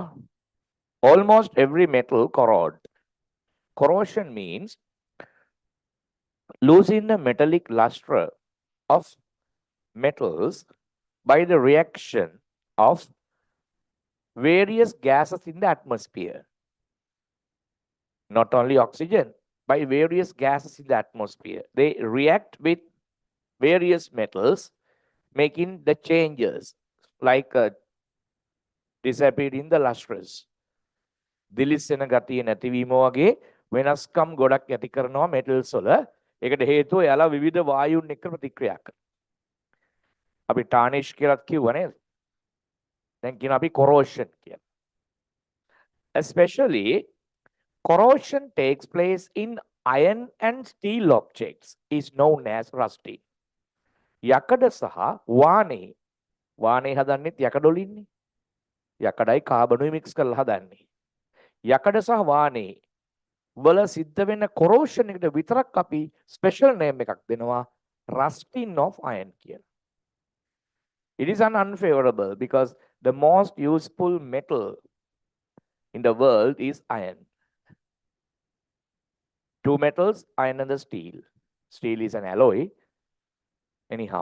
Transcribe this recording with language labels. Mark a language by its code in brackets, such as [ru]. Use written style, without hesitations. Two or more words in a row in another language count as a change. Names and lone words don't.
[en] Almost every metal corrode. Corrosion means losing the metallic luster of metals by the reaction of various gases in the atmosphere. Not only oxygen, by various gases in the atmosphere. They react with various metals, making the changes like disappearing the lustrous. [si] දිලිස්සෙන ගතිය නැතිවීම වගේ වෙනස්කම් ගොඩක් ඇති කරනවා metals වල. ඒකට හේතුව එයාලා විවිධ වායුන් එක්ක ප්‍රතික්‍රියා කරනවා. අපි tarnish කියලාත් කිව්වා නේද? දැන් කියන අපි corrosion කියලා. [en] Especially corrosion takes place in iron and steel objects is known as rusting. [si] යකඩ සහ වානේ හදන්නෙත් යකඩ වලින්නේ. යකඩයි කාබනුයි මික්ස් කරලා හදන්නේ. යකඩ සහ වානේ වල සිද්ධ වෙන corrosion එකට විතරක් අපි [en] special name [si] එකක් දෙනවා [en] rusting of iron [si] කියලා. [en] It is unfavorable because the most useful metal in the world is iron. Two metals, iron and the steel. Steel is an alloy. Anyhow.